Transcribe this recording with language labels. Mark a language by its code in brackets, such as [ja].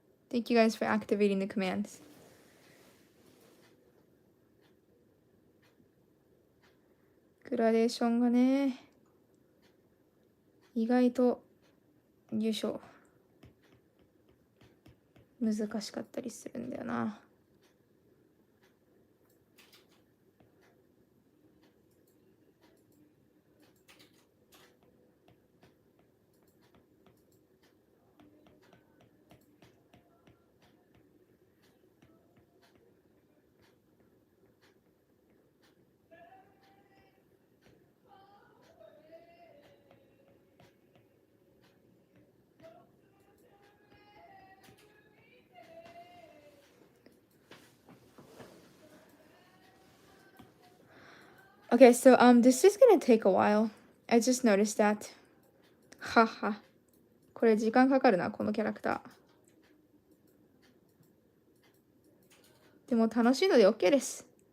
[en] Thank you guys for activating the commands. [ja] グラデーションがね、意外と、よいしょ、難しかったりするんだよな。 [en] Okay, so this is gonna take a while. I just noticed that. はは。 [ja] これ時間かかるな、このキャラクター。でも楽しいので OK です。